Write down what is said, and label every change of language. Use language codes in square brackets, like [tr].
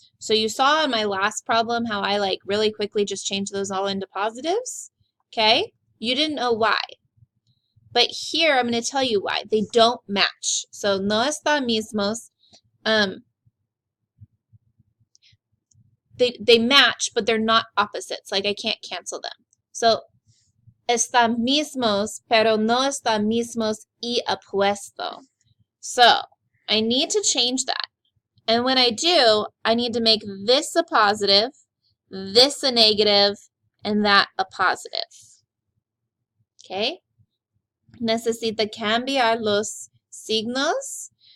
[en] So you saw in my last problem how I really quickly just changed those all into positives. Okay? You didn't know why. But here I'm going to tell you why. They don't match. So [es] no está mismos. [en] They match, but they're not opposites. Like I can't cancel them. [es] So está mismos, pero no está mismos y opuesto. [en] So I need to change that. And when I do, I need to make this a positive, this a negative, and that a positive. Okay? [es] Necesita cambiar los signos.